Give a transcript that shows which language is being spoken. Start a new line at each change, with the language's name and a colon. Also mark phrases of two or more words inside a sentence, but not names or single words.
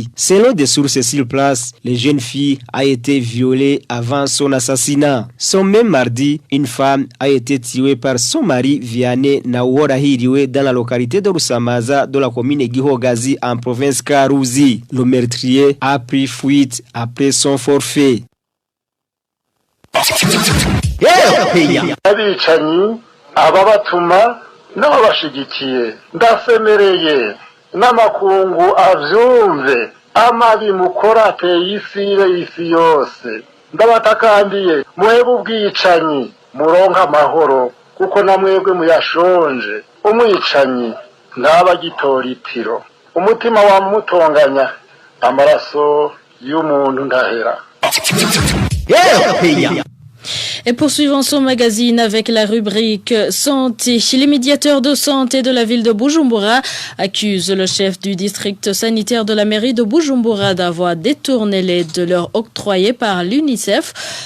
French: Selon des sources sur place, la jeune fille a été violée avant son assassinat. Son même mardi, une femme a été tuée par son mari Vianney Naworahiriwe dans la localité de Rusamaza de la commune Gihogazi en province Karuzi. Le meurtrier a pris fuite après son forfait.
Rundi: Abicanyi ababatuma n'abashigikiye ndasemereye n'amakungu avyumve amabi mukora ateye isi yose ndabatakambiye muhebe ubwicanyi muronka amahoro kuko namwebwe muyashonje umwicanyi ntabagitora itiro umutima wamutonganya amaraso y'umuntu ndahera.
French: Et poursuivons son magazine avec la rubrique Santé. Les médiateurs de santé de la ville de Bujumbura accusent le chef du district sanitaire de la mairie de Bujumbura d'avoir détourné l'aide leur octroyée par l'UNICEF.